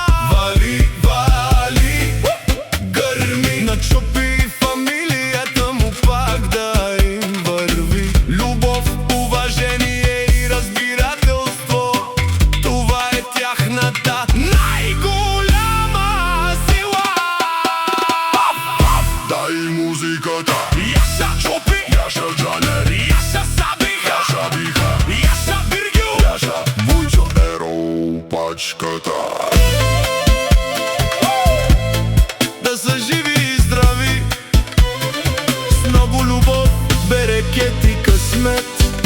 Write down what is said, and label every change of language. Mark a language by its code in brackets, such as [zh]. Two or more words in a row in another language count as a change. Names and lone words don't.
[bg] Вали, вали, гърми на Чопи, фамилията му пак да им върви. Любов, уважение и разбирателство, това е тяхната най-голяма сила. Дай музиката. Яша Чопи, Яша Джанер, Яша Сабиха, Яша Биха, Яша Биргюл, Яша вуйчо Ерол Пачката. Да са живи и здрави, с много любов, берекет и късмет.